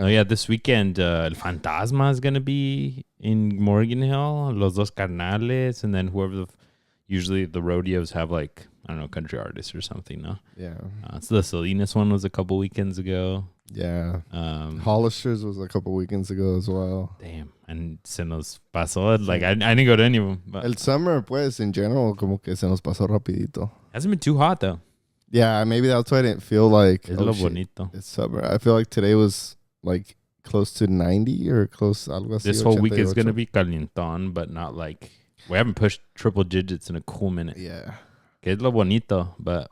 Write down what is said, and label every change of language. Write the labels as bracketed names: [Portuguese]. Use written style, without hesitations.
[English] No, yeah, this weekend, El Fantasma is going to be in Morgan Hill, Los Dos Carnales, and then whoever usually the rodeos have like, I don't know, country artists or something, no? Yeah. So the Salinas one was a couple weekends ago. Yeah. Hollister's was a couple weekends ago as well. Damn. And [Spanish] se nos pasó. [English] Like, I didn't go to any of them. But [Spanish] El summer, pues, [English] in general, [Spanish] como que se nos pasó rapidito. [English] Hasn't been too hot, though. Yeah, maybe that's why I didn't feel like... [Spanish] Es lo bonito. [English] It's summer. I feel like today was like close to 90 or close, [Spanish] algo así. [English] This whole week is going to be calientón, but not like... We haven't pushed triple digits in a cool minute. Yeah. [Spanish] Que es lo bonito, [English] but...